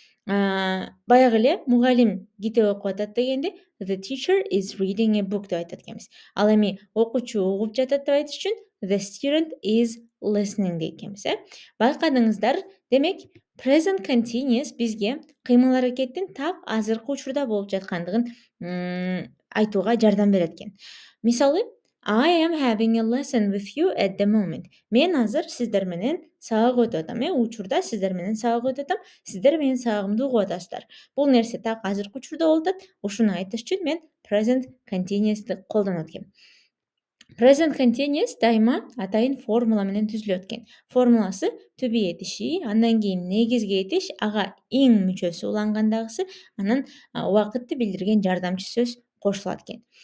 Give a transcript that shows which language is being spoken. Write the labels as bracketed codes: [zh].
[ky] Баягы эле мугалим китеп окуп атат дегенде [en] the teacher is reading a book [ky] деп айтат экенбиз. Ал эми окуучу угуп жатат деп айтыш үчүн [en] the student is listening [ky] дейт экенбиз. Байкадыңыздар, демек present continuous бизге кыймыл-аракеттин так азыркы учурда болуп жаткандыгын айтууга жардам берет экен. Мисалы, [en] I am having a lesson with you at the moment. [ky] Мен азыр сиздер менен сабак өтүп атам. Учурда сиздер менен сабак өтүп атам. Сиздер менин сабагымды угуп атасыздар. Бул нерсе так азыркы учурда болуп атат. Ушуну айтыш үчүн мен present continuous'ты колдонот экенмин. Present continuous дайыма атайын формула менен түзүлөт экен. Формуласы to be этиши, андан кийин негизги этиш, ага ing мүчөсү улангандагысы, анан убакытты билдирген жардамчы сөз кошулат экен.